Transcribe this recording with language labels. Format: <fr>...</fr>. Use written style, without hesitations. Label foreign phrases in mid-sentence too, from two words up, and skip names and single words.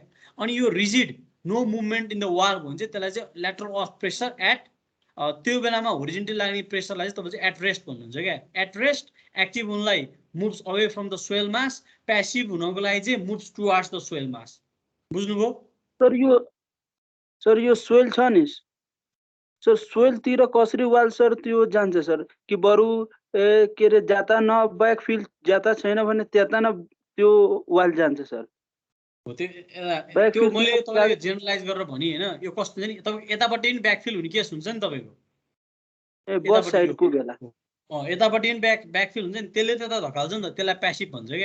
<ne>अनि यो</ne> <en>rigid no movement in the wall</en> <ne>भयो भने चाहिँ त्यसलाई चाहिँ</ne> <en>lateral earth pressure at</en> <ne>त्यो बेलामा होरिजेन्टल लाग्ने प्रेसरलाई चाहिँ तपाईँ चाहिँ</ne> <en>at rest</en> <ne>भन्नुहुन्छ क्या।</ne> <en>at rest active हुनलाई moves away from the soil mass, passive</en> <ne>हुनको लागि चाहिँ</ne> <en>moves towards the soil mass.</en> <ne>बुझ्नुभयो? सर यो सोइल छ नि सर, सोइलतिर कसरी वाल सर त्यो जान्छ सर कि बरु के अरे जाता न ब्याकफिल्ड जाता छैन भने त्यता न त्यो वाल जान्छ सर? त्यो मैले तपाईँले जेनरलाइज गरेर भने होइन। यो कस्तो छ नि तपाईँको यतापट्टि पनि ब्याकफिल्ड हुने केस हुन्छ नि तपाईँको बस साइडको बेला यतापट्टि पनि ब्याकफिल्ड हुन्छ नि, त्यसले त्यता धकाल्छ नि त, त्यसलाई प्यासिभ भन्छ क्या।</ne>